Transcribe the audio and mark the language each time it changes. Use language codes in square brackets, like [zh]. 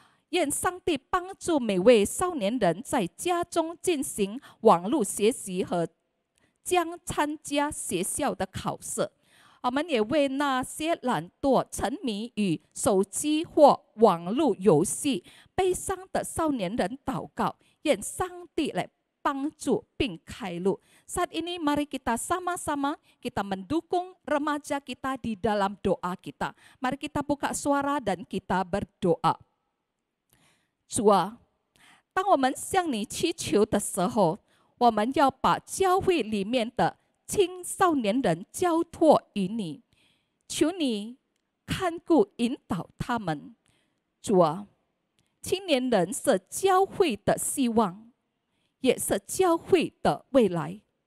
[zh] 愿上帝帮助每位少年人在家中进行网络学习和将参加学校的考试。我们也为那些懒惰、沉迷于手机或网络游戏、悲伤的少年人祷告，愿上帝来帮助并开路。 [id] Saat ini mari kita sama-sama kita mendukung remaja kita di dalam doa kita. Mari kita buka suara dan kita berdoa. [zh] 主啊，当我们向你祈求的时候，我们要把教会里面的青少年人交托于你，求你看顾引导他们。主啊，青年人是教会的希望，也是教会的未来。